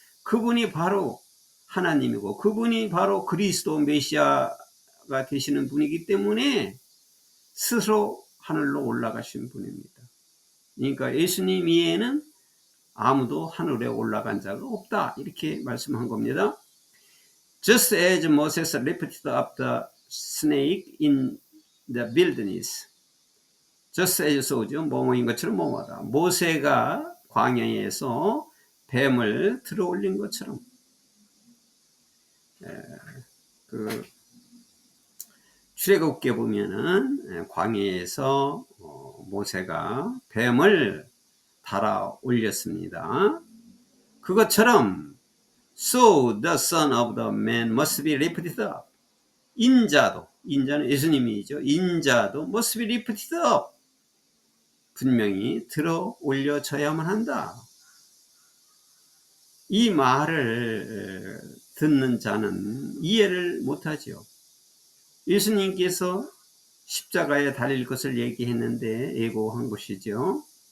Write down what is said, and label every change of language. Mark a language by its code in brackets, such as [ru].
[ko] 그분이 바로 하나님이고 그분이 바로 그리스도 메시아가 되시는 분이기 때문에 스스로 하늘로 올라가신 분입니다. 그러니까 예수님 이외에는 아무도 하늘에 올라간 자가 없다. 이렇게 말씀한 겁니다. [en] Just as Moses lifted up the snake in the wilderness. Just as so [ko] 죠. 뭐뭐인 것처럼 뭐뭐다. 모세가 광야에서 뱀을 들어 올린 것처럼. 그 출애굽기에 보면은 광야에서 모세가 뱀을 달아 올렸습니다. 그것처럼 [en] So the Son of the Man must be lifted up. [ko] 인자는 예수님이죠. 인자도 [en] must be lifted up. [ko] 분명히 들어 올려져야만 한다. 이 말을 듣는 자는 이해를 못하죠. 예수님께서 십자가에 달릴 것을 얘기했는데 예고한 것이죠.